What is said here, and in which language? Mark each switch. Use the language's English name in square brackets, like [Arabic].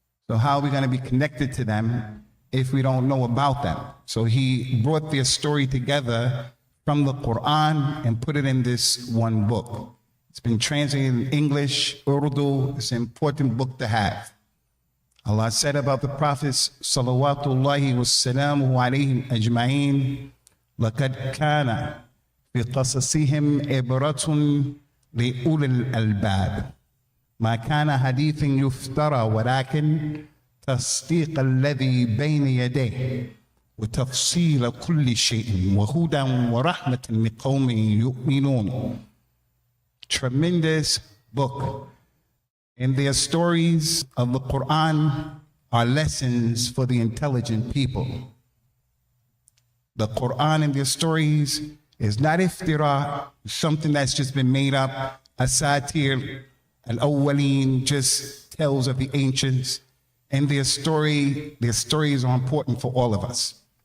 [English] So how are we going to be connected to them if we don't know about them? So he brought their story together from the Quran and put it in this one book. It's been translated in English, Urdu. It's an important book to have. Allah said about the prophets, Salawatullahi wassalamu alayhim ajma'in, [Arabic] لَقَدْ كَانَ فِي قَصَصِهِمْ عِبْرَةٌ لِأُولِي الْأَلْبَابِ ما كان حديث يفترى ولكن تصديق الذي بين يديه وتفصيل كل شيء وهدى ورحمة لقوم يؤمنون. [English] Tremendous book. In their stories of the Quran are lessons for the intelligent people. The Quran and their stories is not iftira, something that's just been made up, asatir, Al-Awwaleen, just tells of the ancients, and their stories are important for all of us.